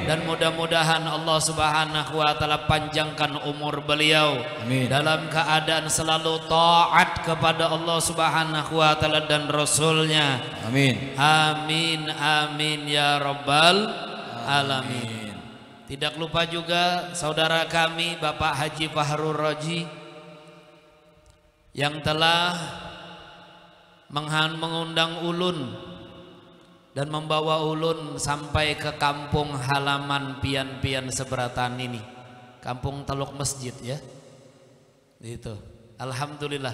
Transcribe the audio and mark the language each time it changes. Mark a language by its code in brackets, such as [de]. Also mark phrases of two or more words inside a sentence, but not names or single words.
[id] Dan mudah-mudahan Allah [ar] Subhanahu wa taala [id] panjangkan umur beliau, amin. Dalam keadaan selalu taat kepada Allah [ar] Subhanahu wa taala [id] dan Rasulnya, amin. [ar] Amin amin ya rabbal alamin. [id] Tidak lupa juga saudara kami Bapak Haji Fahrul Raji yang telah mengundang ulun dan membawa ulun sampai ke kampung halaman pian-pian seberatan ini, kampung Teluk Masjid ya. Itu. Alhamdulillah.